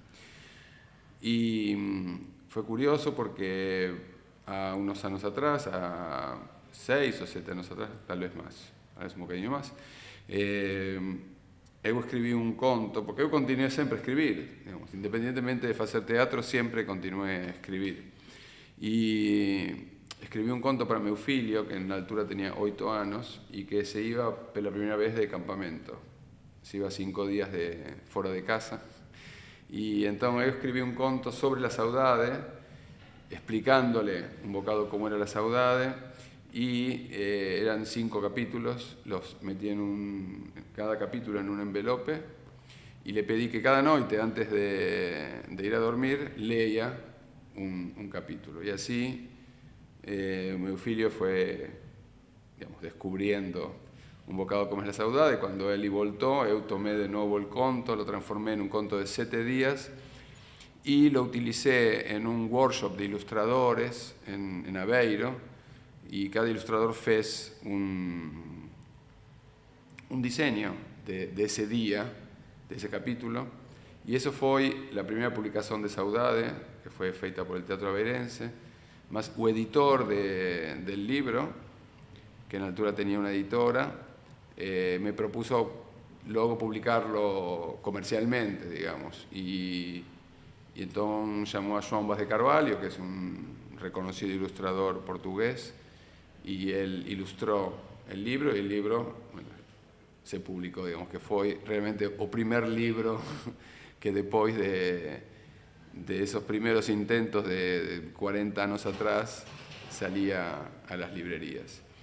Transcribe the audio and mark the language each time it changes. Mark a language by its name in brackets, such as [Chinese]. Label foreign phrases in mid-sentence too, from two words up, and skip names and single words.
[Spanish] Y fue curioso porque a unos años atrás, a 6 o 7 años atrás, tal vez más, a veces un poquito más, yo escribí un conto, porque yo continué siempre a escribir, digamos, independientemente de hacer teatro, siempre continué a escribir. Y escribí un conto para [Portuguese] meu filho, [Spanish] que [Portuguese] na altura [Spanish] tenía 8 anos, e que se iba [Portuguese] pela primeira vez [Spanish] de campamento. Se iba 5 días fora de casa. E entón eu escribí un conto sobre la saudade, explicándole un bocado como era la saudade, y eran 5 capítulos, los metí cada capítulo en un envelope, y le pedí que cada noite, antes de ir a dormir, leía un capítulo. [Portuguese] E así meu filho foi, [Spanish] digamos, descubriendo un bocado como es la saudade. Cuando Eli voltou, eu tomé de novo el conto, lo transformé en un conto de 7 días y lo utilicé en un workshop de ilustradores en Aveiro, y cada ilustrador fez un diseño de ese día, de ese capítulo, y eso foi la primera publicación de Saudade, que [Portuguese] foi feita por [Spanish] el Teatro Aveirense, más o editor del libro, que en altura tenía una editora, me propuso luego publicarlo comercialmente, digamos, y entonces llamó a João Vaz de Carvalho, que es un reconocido ilustrador portugués, y él ilustró el libro, y el libro, bueno, se publicó, digamos, que fue realmente el primer libro que después de esos primeros intentos de 40 años atrás salía a las librerías.